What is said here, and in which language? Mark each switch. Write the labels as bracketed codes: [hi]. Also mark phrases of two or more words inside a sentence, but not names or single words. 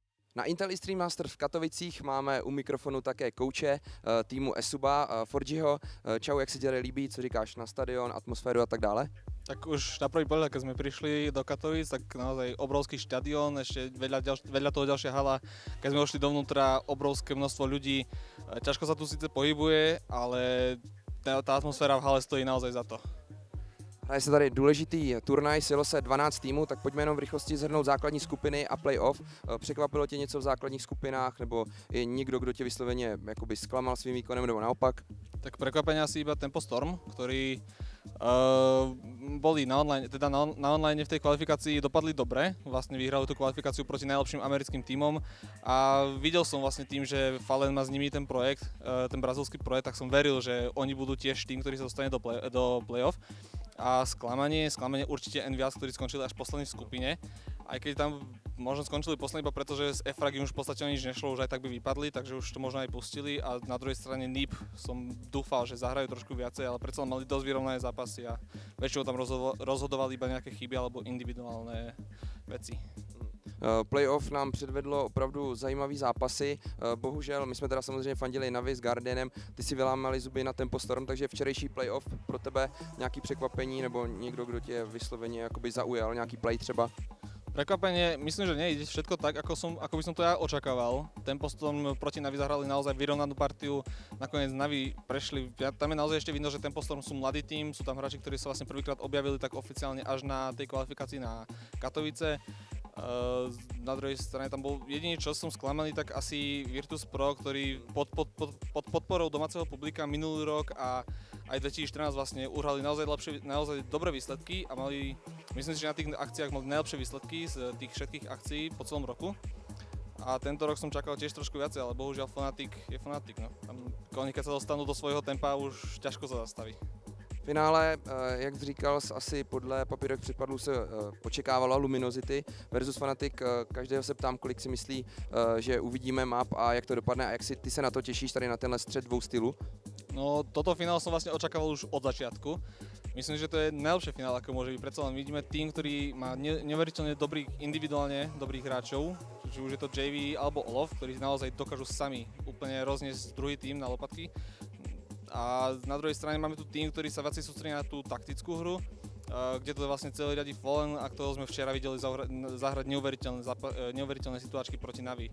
[cs] Na Intel Extreme Master v Katovicích máme u mikrofonu také kouče týmu Esuba, Forgiho. Čau, jak se ti líbí, co říkáš na stadion, atmosféru a tak dále? [sk] Tak už na prvý pohľad, keď sme prišli do Katovíc, tak naozaj obrovský štadión, ešte vedľa toho ďalšia hala. Keď sme ošli dovnútra, obrovské množstvo ľudí. Ťažko sa tu síce pohybuje, ale tá atmosféra v hale stojí naozaj za to. [cs] Hraje se tady důležitý turnaj, sjelo se 12 týmů, tak pojďme jenom v rychlosti shrnout základní skupiny a playoff. Překvapilo tě něco v základních skupinách, nebo je někdo, kdo tě vysloveně jakoby zklamal svým výkonem, nebo naopak? [sk] Tak prekvapenia asi iba Tempo Storm, ktorí boli na online v tej kvalifikácii dopadli dobre, vlastne vyhrali tú kvalifikáciu proti najlepším americkým tímom a videl som vlastne tým, že Fallen má s nimi ten projekt, ten brazilský projekt, tak som veril, že oni budú tiež tým, ktorý sa dostane do playoff. A sklamanie určite Envias, ktorí skončili až poslední v skupine, aj keď tam možno skončili poslední iba preto, že z Efragy už v podstate nič nešlo, už aj tak by vypadli, takže už to možno aj pustili a na druhej strane NIP som dúfal, že zahrajú trošku viacej, ale predsa mali dosť vyrovnané zápasy a väčšinou tam rozhodovali iba nejaké chyby alebo individuálne veci. [cs] Playoff nám předvedlo opravdu zajímavý zápasy, bohužel my jsme teda samozřejmě fandili Navi s Guardianem, ty si vylámali zuby na Tempo Storm, takže včerejší playoff pro tebe nějaký překvapení nebo někdo, kdo tě vysloveně jakoby zaujal, nějaký play třeba? [sk] Prekvapenie, myslím, že nejde všetko tak, ako by som to ja očakával. Tempo Storm proti Navi zahrali naozaj vyrovnanú partiu, nakoniec Navi prešli, tam je naozaj ešte vidno, že Tempo Storm sú mladý tím, sú tam hráči, ktorí sa vlastne prvýkrát objavili tak oficiálne až na tej kvalifikácii na Katovice. Na druhej strane tam bol jediný, čo som sklamaný, tak asi Virtus Pro, ktorý pod podporou domáceho publika minulý rok a aj 2014 vlastne uhrali naozaj dobré výsledky a mali, myslím si, že na tých akciách mali najlepšie výsledky z tých všetkých akcií po celom roku. A tento rok som čakal tiež trošku viacej, ale bohužiaľ Fnatic je Fnatic. No. Tam oni keď sa dostanú do svojho tempa, už ťažko sa zastaví. [cs] V finále, jak jsi říkal, asi podle papírek předpadlů se očekávalo Luminosity versus Fnatic. Každého se ptám, kolik si myslí, že uvidíme map a jak to dopadne a jak si ty se na to těšíš tady na tenhle střed dvou stylů? [sk] No toto finále som vlastne očakával už od začiatku. Myslím, že to je najlepšie finále, ako môže byť. Predsa len vidíme tým, ktorý má neuveriteľne individuálne dobrých hráčov, či už je to JV alebo Olof, ktorí naozaj dokážu sami úplne rozniesť druhý tým na lopatky. A na druhej strane máme tu tým, ktorý sa viacej sústredí na tú taktickú hru, kde to vlastne celý riadi Fallen, a ktorého sme včera videli zahrať neuveriteľné situáčky proti Navi.